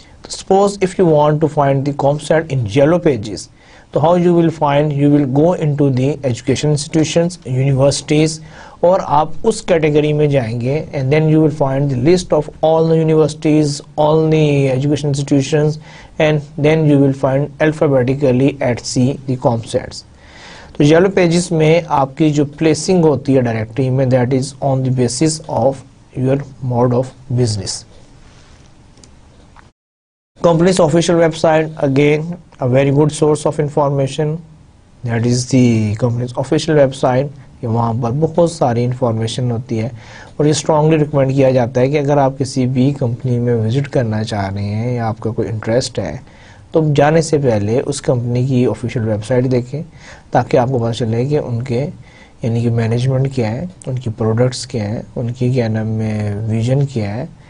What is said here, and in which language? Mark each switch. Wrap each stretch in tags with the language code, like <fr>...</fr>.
<en>suppose if you want to find the COMSATS in yellow pages, تو how you will find, you will go into the education institutions, universities,</en> <ur>اور آپ اس category میں جائیں گے</ur> <en>And then you will find the list of all the universities, all the education institutions, and then you will find alphabetically at C the COMSATS.</en> <ur>تو yellow pages میں آپ کی جو پلیسنگ ہوتی ہے ڈائریکٹری میں</ur> <en>That is on the basis of your mode of business. Company's official website, again a very good source of information, that is the company's official website.</en> <ur>کہ وہاں پر بہت ساری انفارمیشن ہوتی ہے اور یہ اسٹرانگلی ریکمینڈ کیا جاتا ہے کہ اگر آپ کسی بھی کمپنی میں وزٹ کرنا چاہ رہے ہیں یا آپ کا کوئی انٹرسٹ ہے تو جانے سے پہلے اس کمپنی کی آفیشیل ویب سائٹ دیکھیں تاکہ آپ کو پتہ چلے کہ ان کے یعنی کہ مینجمنٹ کیا ہے, ان کی پروڈکٹس کیا ہیں, ان کی کیا نام ہے ویژن کیا ہے,</ur>